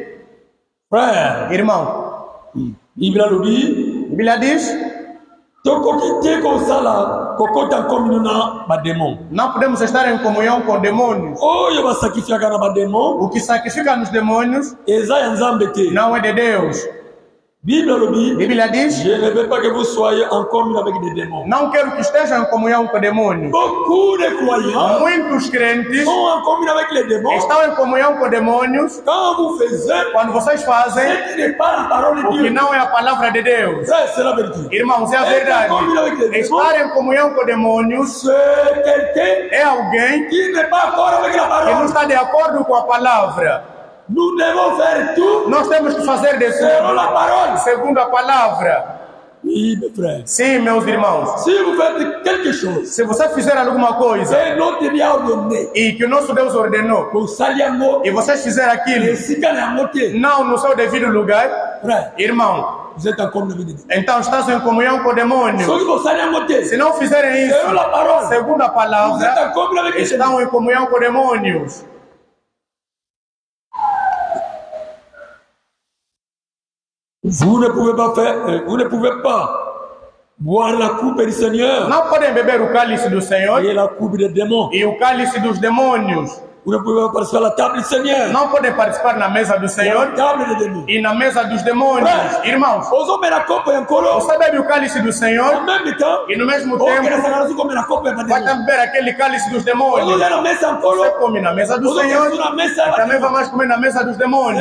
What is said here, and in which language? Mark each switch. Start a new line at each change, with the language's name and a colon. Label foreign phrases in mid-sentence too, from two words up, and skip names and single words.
Portuguese: Irmão, Bíblia diz: não podemos estar em comunhão com demônios. O que sacrifica nos demônios não é de Deus. Bíblia diz:
French: je ne veux pas que vous soyez en communion avec des démons.
Portuguese: Não quero que estejam em comunhão com demônios.
French: Beaucoup de croyants
Portuguese: Muitos crentes
French: sont en communion avec les démons.
Portuguese: Estão em comunhão com demônios.
French: Quand vous faites,
Portuguese: quando vocês fazem
French: ce qui n'est pas la parole de
Portuguese: o
French: Dieu,
Portuguese: que não é a palavra de Deus.
French: C'est la vérité.
Portuguese: Irmãos, é a verdade. Estar em comunhão com demônios é alguém
French: qui n'est pas d'accord avec la
Portuguese: que
French: parole.
Portuguese: não está de acordo com a palavra.
French: Nous devons faire tout.
Portuguese: Nós temos que fazer de
French: selon la parole,
Portuguese: segundo a palavra.
French: Oui, mes frères.
Portuguese: Sim, meus irmãos.
French: Si vous faites quelque chose,
Portuguese: se você fizer alguma coisa
French: et notre Dieu a ordonné,
Portuguese: e que o nosso Deus ordenou, e vocês fizerem aquilo não no seu devido lugar,
French: frère,
Portuguese: irmão,
French: vous êtes en communion avec des démons.
Portuguese: então estás em comunhão com demônios. Se não fizerem isso segundo a palavra, estão em comunhão com demônios.
French: Vous ne pouvez pas boire la coupe du Seigneur.
Portuguese: Não podem beber o cálice do Senhor
French: et la coupe des démons.
Portuguese: E o cálice dos demônios.
French: Vous ne pouvez pas participer à la table du Seigneur.
Portuguese: Não podem participar na mesa do Senhor e na mesa dos demônios. Irmãos, você bebe o cálice do Senhor e no mesmo tempo vai beber aquele cálice dos demônios. Você come na mesa do Senhor e também vai mais comer na mesa dos demônios.